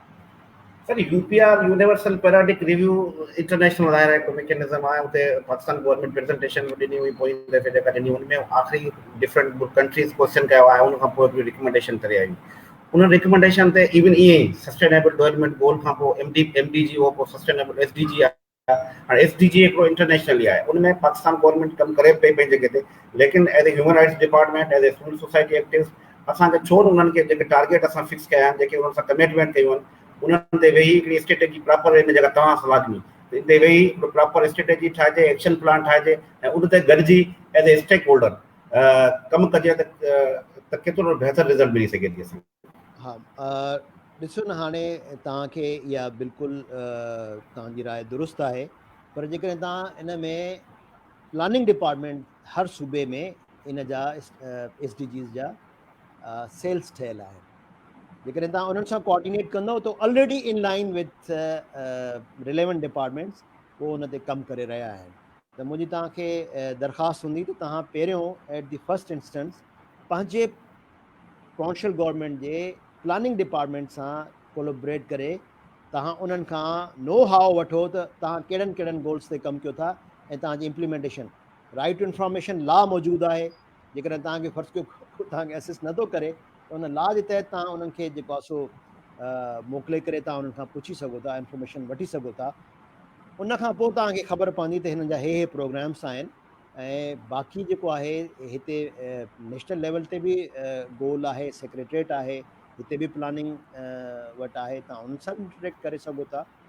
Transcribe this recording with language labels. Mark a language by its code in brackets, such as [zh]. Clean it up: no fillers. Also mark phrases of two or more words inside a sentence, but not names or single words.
[sd] सर, UPR यूनिवर्सल पीरियडिक रिव्यू इंटरनेशनल आहे हिकु मैकेनिज़म आहे, उते [en] Pakistan government presentation [sd] ॾिनी हुई, पोइ दफ़े जेका ॾिनी हुन में आख़िरी [en] different countries question [sd] कयो आहे, उन खां पोइ रिकमेंडेशन करे आयूं। उन रिकमेंडेशन ते इवन ईअं ई [en] sustainable development goal [sd] खां पोइ MDG हो, पोइ सस्टेनेबल SDG आहे। हाणे SDG हिकिड़ो इंटरनेशनली आहे, उन में [en] Pakistan government [sd] कमु करे पई पंहिंजी जॻह ते, लेकिन [en] as a human rights department, as a civil society activist [sd] असांखे छो न उन्हनि खे जेके टारगेट असां फिक्स कया आहिनि, जेके उन्हनि सां कमिटमेंट कयूं आहिनि, उन्हनि ते वेही हिकिड़ी [en] strategy proper [sd] इन जॻह तव्हां सलाह ॾिनी, इन ते वेही [en] proper strategy [sd] ठाहिजे, [en] action plan [sd] ठाहिजे ऐं उन ते गॾिजी [en] as a stakeholder [sd] कमु कजे त केतिरो बहितर रिज़ल्ट मिली सघे थी असांखे। हा, ॾिसो न, हाणे तव्हांखे इहा बिल्कुलु तव्हांजी राय दुरुस्त आहे, पर जेकॾहिं तव्हां इन में [en] planning department [sd] हर सूबे में इन जा SDGs जा सेल्स ठहियल आहिनि। जेकॾहिं तव्हां उन्हनि सां कोऑर्डिनेट कंदव त [en] already in line with relevant departments [sd] उहो उन ते कमु करे रहिया आहिनि। त मुंहिंजी तव्हांखे दरख़्वास्त हूंदी त तव्हां पहिरियों [en] at the first instance [sd] पंहिंजे [en] provincial government [sd] जे [en] planning department [sd] सां कोलैबोरेट करे तव्हां उन्हनि खां [en] know how [sd] वठो त तव्हां कहिड़नि कहिड़नि गोल्स ते कमु कयो था ऐं तव्हांजी इम्प्लीमेंटेशन। [en] right to information law [sd] मौजूदु आहे, जेकॾहिं तव्हांखे फ़र्ज़ु कयो तव्हांखे असिस्ट नथो करे त उन लॉ जे तहत तव्हां उन्हनि खे जेको आहे सो मोकिले करे तव्हां उन्हनि खां पुछी सघो था, इंफॉर्मेशन वठी सघो था। उन खां पोइ तव्हांखे ख़बर पवंदी त हिननि जा हे प्रोग्राम्स आहिनि, ऐं बाक़ी जेको आहे हिते [en] national level [sd] ते बि गोल आहे, सेक्रेटरेट आहे, हिते बि प्लानिंग वटि आहे, तव्हां उन्हनि सां बि इंटरेक्ट करे सघो था।